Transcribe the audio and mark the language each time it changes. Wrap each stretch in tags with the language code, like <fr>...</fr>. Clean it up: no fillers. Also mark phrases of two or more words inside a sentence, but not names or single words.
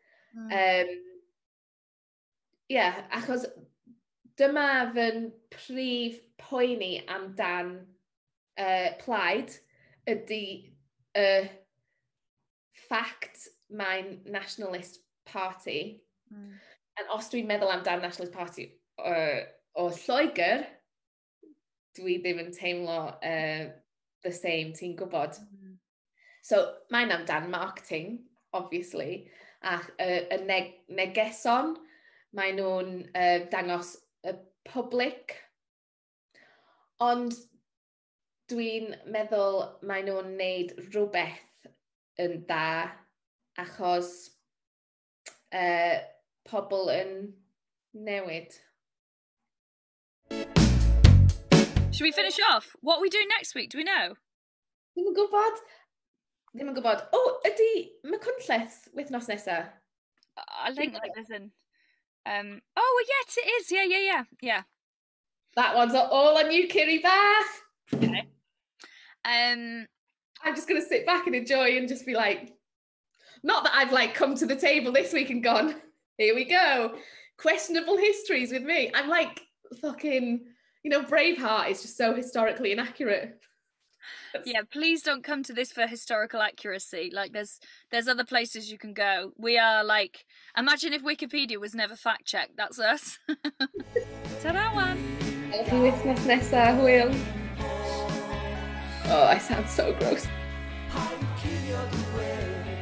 <cy>Achos dyma fy'n prif poeni amdan plaid ydy ffact mae'n</cy> <en>Nationalist Party.</en> <cy>And os dwi'n meddwl amdan</cy> <en>Nationalist Party</en> <cy>o Lloegr, dwi ddim yn teimlo</cy> <en>the same,</en> <cy>ti'n gwybod. So mae'n amdan marketing, obviously, y negeson. Maen nhw'n dangos y public. Ond dwi'n meddwl maen nhw'n wneud rhywbeth yn dda achos pobl yn newid.</cy> <en>Should we finish off? What are we doing next week? Do we know?</en> <cy>Ddim yn gwybod. Ddim yn gwybod. O, ydy Machynlleth wythnos nesa?</cy> <en>I think like there's an... oh, yes, it is. Yeah. That one's all on you, Kiri bach. Okay. I'm just going to sit back and enjoy and just be like, not that I've like come to the table this week and gone, here we go. Questionable histories with me. I'm like fucking, you know, Braveheart is just so historically inaccurate. Yeah, please don't come to this for historical accuracy. Like there's other places you can go. We are like, imagine if Wikipedia was never fact checked. That's us. Ta-da one.</en> <cy>Wythnos nesa, hwyl.</cy> <en>Oh, I sound so gross.</en>